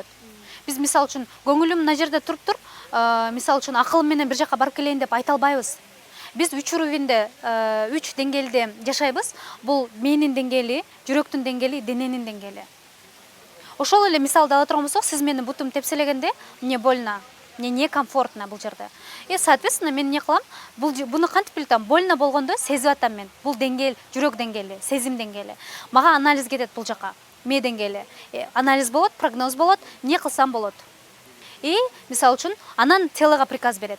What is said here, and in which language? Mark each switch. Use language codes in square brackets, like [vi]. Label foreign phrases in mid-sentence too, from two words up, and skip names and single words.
[ky] Биз мисалы үчүн көңүлүм мына жерде туруп мисалы үчүн акылым менен бир жака барып келейин деп айта албайбыз. Биз 3 уровеньде, 3 деңгээлде жашайбыз. Бул менин деңгээли, жүрөктүн деңгээли, дененин деңгээли. Ошол эле мисалды ала турган болсок, сиз менин бутумду тепселегенде [ru] мне больно, мне некомфортно [ky] бул жерде. [ru] И соответственно [ky] мен эмне кылам? Буну кантип билем? Больно болгондо сезип атам мен. Бул деңгээл, жүрөк деңгээли, сезим деңгээли. Мага анализ кетет бул жака. Ме деңгээли. Анализ болот, прогноз болот, эмне кылсам болот. И мисалы үчүн анан телого приказ берет.